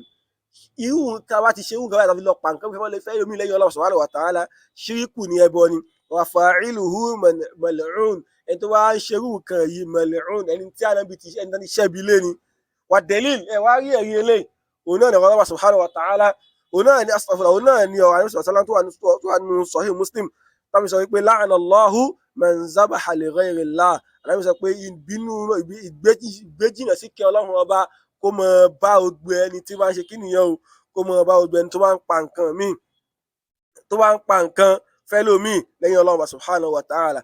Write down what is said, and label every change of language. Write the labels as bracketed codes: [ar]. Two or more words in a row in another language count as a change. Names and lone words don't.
[yo] irú nǹkan bá ti ṣe irú nǹkan báyìí tàbí lọ pa nǹkan fún ẹlòmíì lẹ́yìn Ọlọ́run [ar] سبحانه وتعالى [yo] ṣíríkù ní ẹbọ ni. [ar] وفاعله ملعون, [yo] ẹni tó bá ń ṣerú nǹkan yìí mal'un, ẹni tí Ànábì ti ṣẹ́bi lé ni. wad-dalil ẹ̀wá rí ẹ̀rí eléyìí òun náà ni [ar] الله سبحانه وتعالى [yo] òun náà ni astaghfirullah òun náà ni ọ̀rọ̀ Ànábì [ar] صلى الله عليه وسلم [yo] tó wà nínú Sahih Muslim tàbí sọ wípé [ar] لعن الله من ذبح لغير الله. [yo] Ànábì sọ pé ìgbéjìnà sí kí Ọlọ́run ọba kó mọ bá gbogbo ẹni tí wọ́n ṣe kí nìyẹn kó mọ bá gbogbo ẹni tó bá ń pa nǹkan míì tó bá ń pa nǹkan fẹ́lòmíì lẹ́yìn Ọlọ́run [ar] سبحانه وتعالى.